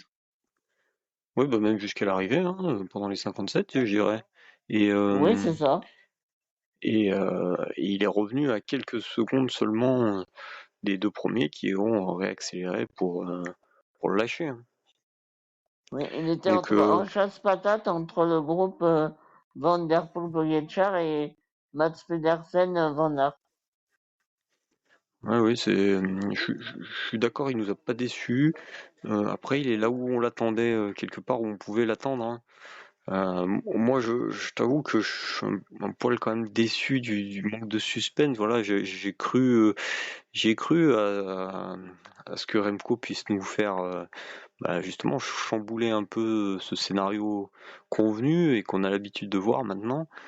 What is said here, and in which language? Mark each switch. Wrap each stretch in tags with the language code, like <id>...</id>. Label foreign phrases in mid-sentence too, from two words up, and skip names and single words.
<fr>oui, même jusqu'à l'arrivée, hein, pendant les 57, je dirais. Et, Oui, c'est ça. et il est revenu à quelques secondes seulement des deux premiers qui ont réaccéléré pour le lâcher, hein. Oui, il était Donc en chasse-patate entre le groupe Van Der Poel Pogačar et Mats Pedersen Van Aert. ouais, oui, je suis d'accord, il nous a pas déçus. Après, il est là où on l'attendait, quelque part où on pouvait l'attendre, hein. Moi, je t'avoue que je suis un poil quand même déçu du manque de suspense. Voilà, j'ai cru à ce que Remco puisse nous faire justement chambouler un peu ce scénario convenu et qu'on a l'habitude de voir maintenant.</fr>